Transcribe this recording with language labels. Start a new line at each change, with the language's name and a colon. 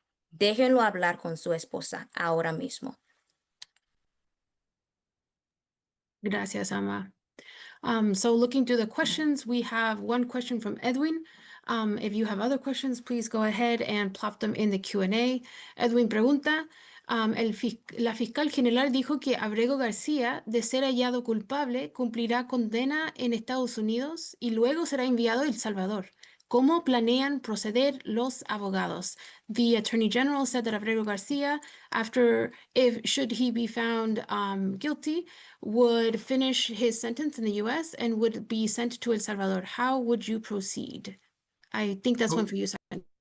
Spanish: Déjenlo hablar con su esposa ahora mismo. Gracias, Ama.
English: So looking through the questions, we have one question from Edwin. If you have other questions, please go ahead and plop them in the Q&A.
Spanish: Edwin pregunta, la fiscal general dijo que Abrego García, de ser hallado culpable, cumplirá condena en Estados Unidos y luego será enviado a El Salvador. ¿Cómo planean proceder los abogados?
English: The Attorney General said that Abrego Garcia, should he be found guilty, would finish his sentence in the US and would be sent to El Salvador. How would you proceed? I think that's one for you, Simon.